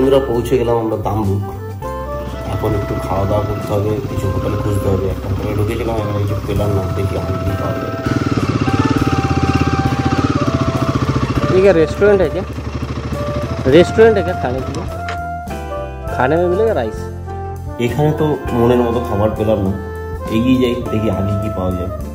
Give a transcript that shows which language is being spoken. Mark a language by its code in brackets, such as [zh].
[bn] পৌঁছে গেলাম আমরা দাম্বুক। এখন একটু খাওয়া দাওয়া করতে হবে, কিছু হোটেল খুঁজতে হবে। একটা হোটেলে ঢুকেছিলাম, এখানে কিছু পেলাম না, দেখি আমি কি পাওয়া যায়। [hi] ठीक है, रेस्टोरेंट है क्या? रेस्टोरेंट है क्या खाने के लिए? खाने में मिलेगा राइस? [bn] এখানে তো মনের মতো খাবার পেলাম না, এগিয়ে যাই, দেখি আগে কি পাওয়া যায়।